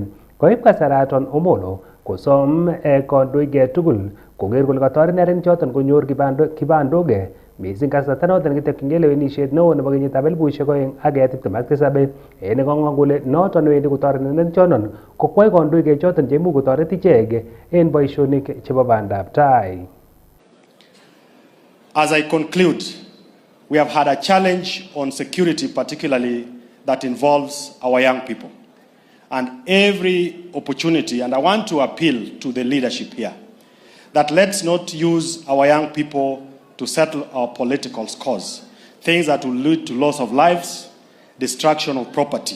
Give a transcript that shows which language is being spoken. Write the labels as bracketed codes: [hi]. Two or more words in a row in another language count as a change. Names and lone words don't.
[kln] Koib kasaraton Omolo kosom kandoik tugul koker kole katoret neranik choton konyor kibandok mising kasarta noton kitokyingei lewenisiet neo nebo kenyitab 2027 en kong'ong kole noton newendi kotoret neranik choton kokwai kandoik choton cheimuch kotoret ichek en boisionik chebo bandab tai. [en] As I conclude, we have had a challenge on security, particularly that involves our young people. And every opportunity, and I want to appeal to the leadership here, that let's not use our young people to settle our political scores, things that will lead to loss of lives, destruction of property.